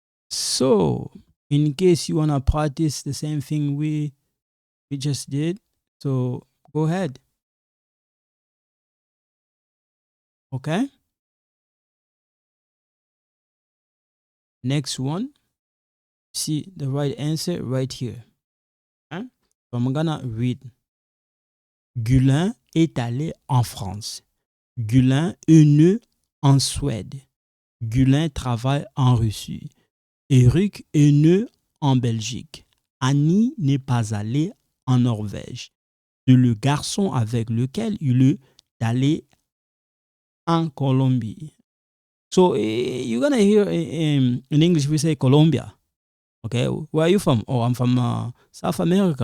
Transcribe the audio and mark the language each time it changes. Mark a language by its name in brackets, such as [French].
[English] So, in case you want to practice the same thing we just did, so go ahead. Okay? Next one. See the right answer right here. Okay? So I'm gonna read. [French] Gulin est allé en France. Gulin est né en Suède. Gulin travaille en Russie. Eric est né en Belgique. Annie n'est pas allée en Norvège. C'est le garçon avec lequel il est allé en Colombie. [English] So you're gonna hear in English we say Colombia. Okay, where are you from? Oh, I'm from South America.